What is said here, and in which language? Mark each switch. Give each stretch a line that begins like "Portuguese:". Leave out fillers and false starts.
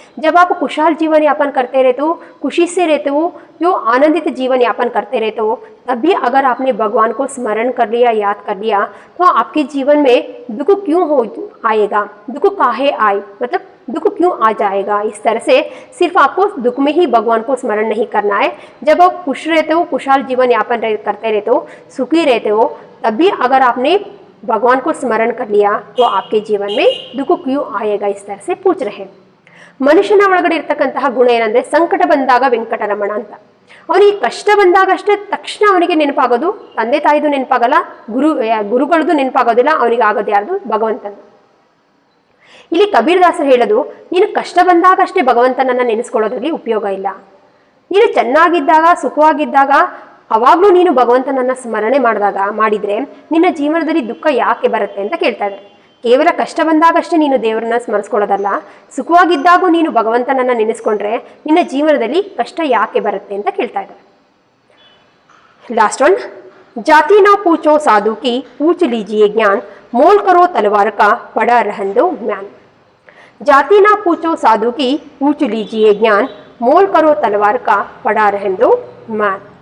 Hindi: जब आप खुशहाल जीवन यापन करते रहते हो, खुशी से रहते हो, जो आनंदित जीवन यापन करते रहते हो, तब भी अगर आपने भगवान को स्मरण कर लिया, याद कर लिया, तो आपके जीवन में दुख क्यों हो आएगा, दुख काहे आए, मतलब दुख क्यों आ जाएगा। इस तरह से सिर्फ आपको दुख में ही भगवान को स्मरण नहीं करना है। जब आप खुश रहते हो, खुशहाल जीवन यापन करते रहते हो, सुखी रहते हो, तब भी अगर आपने भगवान को स्मरण कर लिया तो आपके जीवन में दुख क्यों आएगा, इस तरह से पूछ रहे हैं।
Kannada: ಮನುಷ್ಯನ ಒಳಗಡೆ ಇರತಕ್ಕಂತಹ ಗುಣ ಏನಂದ್ರೆ ಸಂಕಟ ಬಂದಾಗ ವೆಂಕಟರಮಣ ಅಂತ. ಅವನಿಗೆ ಕಷ್ಟ ಬಂದಾಗಷ್ಟೇ ತಕ್ಷಣ ಅವನಿಗೆ ನೆನಪಾಗೋದು ತಂದೆ ತಾಯಿದು ನೆನಪಾಗಲ್ಲ, ಗುರುಗಳದ್ದು ನೆನಪಾಗೋದಿಲ್ಲ, ಅವನಿಗೆ ಆಗೋದು ಯಾರ್ದು ಭಗವಂತನ. ಇಲ್ಲಿ ಕಬೀರದಾಸರು ಹೇಳೋದು, ನೀನು ಕಷ್ಟ ಬಂದಾಗಷ್ಟೇ ಭಗವಂತನನ್ನ ನೆನೆಸ್ಕೊಳ್ಳೋದ್ರಲ್ಲಿ ಉಪಯೋಗ ಇಲ್ಲ. ನೀನು ಚೆನ್ನಾಗಿದ್ದಾಗ ಸುಖವಾಗಿದ್ದಾಗ ಅವಾಗ್ಲೂ ನೀನು ಭಗವಂತನನ್ನ ಸ್ಮರಣೆ ಮಾಡಿದ್ರೆ ನಿನ್ನ ಜೀವನದಲ್ಲಿ ದುಃಖ ಯಾಕೆ ಬರುತ್ತೆ ಅಂತ ಕೇಳ್ತಾ ಇದ್ದಾರೆ. ಕೇವಲ ಕಷ್ಟ ಬಂದಾಗಷ್ಟೇ ನೀನು ದೇವರನ್ನ ಸ್ಮರಿಸ್ಕೊಳ್ಳೋದಲ್ಲ, ಸುಖವಾಗಿದ್ದಾಗೂ ನೀನು ಭಗವಂತನನ್ನ ನೆನೆಸ್ಕೊಂಡ್ರೆ ನಿನ್ನ ಜೀವನದಲ್ಲಿ ಕಷ್ಟ ಯಾಕೆ ಬರುತ್ತೆ ಅಂತ ಕೇಳ್ತಾ ಇದ್ದಾರೆ.
English: last one,
Hindi: जाति ना पूछो साधु की पूछ लीजिए ज्ञान, मोल करो तलवार का पड़ा रहन दो म्यान. जाति ना पूछो साधु की पूछ लीजिए ज्ञान, मोल करो तलवार का पड़ा रहन दो म्यान.